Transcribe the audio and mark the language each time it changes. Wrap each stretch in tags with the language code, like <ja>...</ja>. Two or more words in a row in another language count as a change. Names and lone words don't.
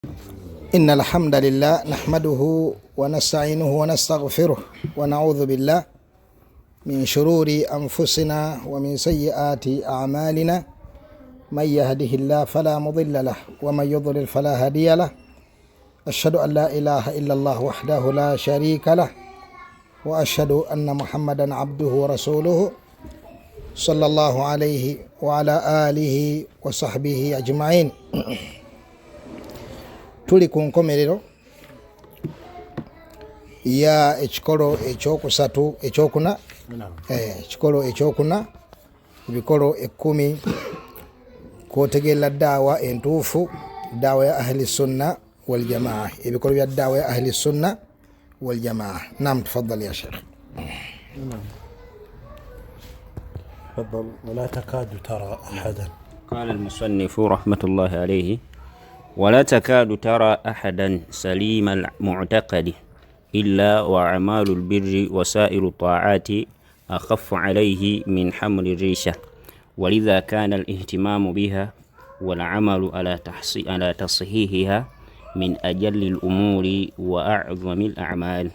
<ar>إن الحمد لله نحمده ونستعينه ونستغفره ونعوذ بالله من شرور أنفسنا ومن سيئات أعمالنا من يهده الله فلا مضل له ومن يضلل فلا هادي له أشهد أن لا إله إلا الله وحده لا شريك له وأشهد أن محمدا عبده ورسوله صلى الله عليه وعلى آله وصحبه أجمعين.</ar> <lg>tuli ku nkomerero ya ekikolo ekyokusatu ekyokuna ekikolo ekyokuna ebikolo 10 kwotegeera daawa entuufu, daawa ya</lg> <ar>أهل السنة والجماعة,</ar> <lg>ebikolo bya daawa ya</lg> <ar>أهل السنة والجماعة.</ar> <sw>Naam, tafadhali ya sheikh.</sw> <ar>تفضل. ولا تكاد ترى أحدا. قال المصنف رحمة الله عليه: ولا تكاد ترى أحدا سليم المعتقد إلا وأعمال البر وسائر الطاعات أخف عليه من حمل الريشة، ولذا كان الاهتمام بها والعمل على تصحيحها من أجل الأمور وأعظم الأعمال.</ar>